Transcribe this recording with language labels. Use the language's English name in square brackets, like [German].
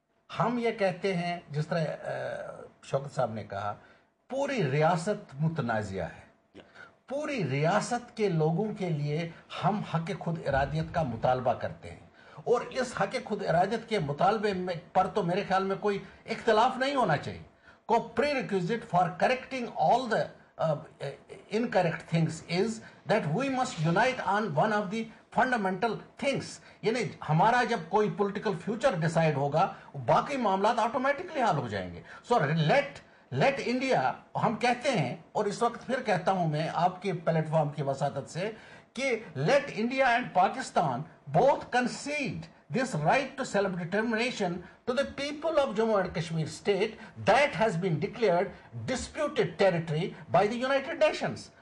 [Urdu] ہم یہ کہتے ہیں جس طرح شوکت صاحب نے کہا پوری ریاست متنازعہ ہے, پوری ریاست کے لوگوں کے لیے ہم حق خود ارادیت کا مطالبہ کرتے ہیں, اور اس حق خود ارادیت کے مطالبے پر تو میرے خیال میں کوئی اختلاف نہیں ہونا چاہیے. [English] کو prerequisite for correcting all the incorrect things is that we must unite on one of the fundamental things. [Urdu] یعنی ہمارا جب کوئی پولیٹیکل فیوچر ڈیسائیڈ ہوگا باقی معاملات آٹومیٹکلی حل ہو جائیں گے. [English] so let India, [Urdu] ہم کہتے ہیں اور اس وقت پھر کہتا ہوں میں آپ کے پلیٹ فارم کی وساطت سے کہ [English] Let India and Pakistan both concede this right to self-determination to the people of Jammu and Kashmir state that has been declared disputed territory by the United Nations.